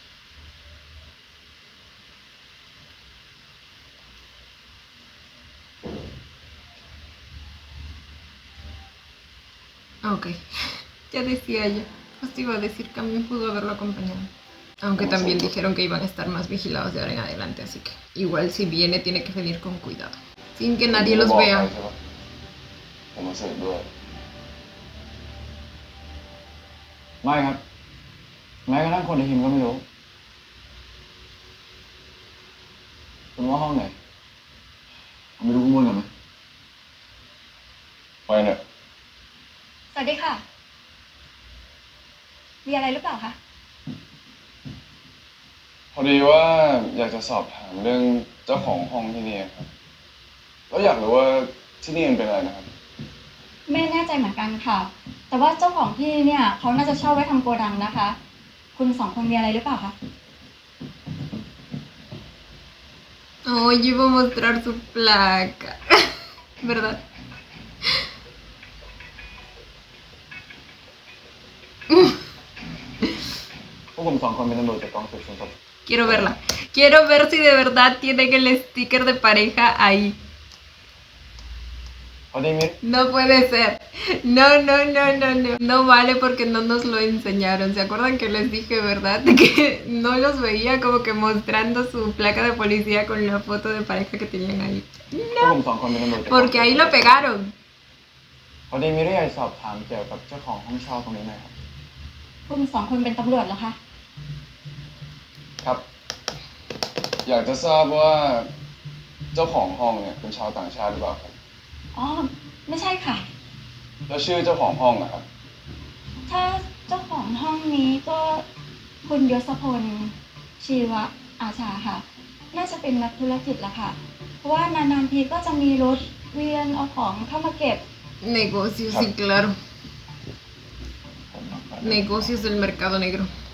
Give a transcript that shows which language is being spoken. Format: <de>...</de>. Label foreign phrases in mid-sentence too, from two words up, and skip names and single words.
<es>Ok, ya decía yo. Pues iba a decir que a mí pudo haberlo acompañado. Aunque también dijeron que iban a estar más vigilados de ahora en adelante, así que igual si viene tiene que venir con cuidado. Sin que nadie los</es> <th>ผมบอก</th> <es>vea.</es> <th>ไปใช่ปะผมมาสืบด้วย ไม่ครับ แม้กระทั่งคนในทีมก็ไม่รู้คุณว่าห้องไหนเอาไปดูข้างบนกันไหม ไปเนี่ย สวัสดีค่ะ มีอะไรหรือเปล่าคะ พอดีว่าอยากจะสอบถามเรื่องเจ้าของห้องที่นี่ครับ แล้วอยากรู้ว่าที่นี่มันเป็นอะไรนะครับ ไม่แน่ใจเหมือนกันค่ะ แต่ว่าเจ้าของที่เนี่ยเขาน่าจะเช่าไว้ทำโกดังนะคะ คุณสองคนมีอะไรหรือเปล่าคะ</th> <es>Oh, yo iba a mostrar su placa. ¿Verdad?</es> <th>พวกผมสองคนเป็นตำรวจจากกองสืบสวนสอบ</th> <es>Quiero verla. Quiero ver si de verdad tienen el sticker de pareja ahí.</es> <th>พอดีมิด</th> <es>No puede ser. No, no, no, no, no. No vale porque no nos lo enseñaron. ¿Se acuerdan que les dije, verdad? Que no los veía como que mostrando su placa de policía con la foto de pareja que tenían ahí.</es> <th>พวกผมสองคนเป็นตำรวจจากกองสืบสวน</th> <es>Porque ahí lo pegaron.</es> <th>พอดีมิดอยากสอบถามเกี่ยวกับเจ้าของห้องเช่าตรงนี้หน่อยครับ คุณสองคนเป็นตำรวจเหรอคะ ครับ อยากจะทราบว่าเจ้าของห้องเนี่ยเป็นชาวต่างชาติหรือเปล่าครับ อ๋อ ไม่ใช่ค่ะ แล้วชื่อเจ้าของห้องนะครับ ถ้าเจ้าของห้องนี้ก็คุณยศพลชีวะอาชาค่ะ น่าจะเป็นนักธุรกิจละค่ะ เพราะว่านานๆทีก็จะมีรถเวียนเอาของเข้ามาเก็บ</th> <es>Negocios, sí, claro. Negocios del mercado negro.</es>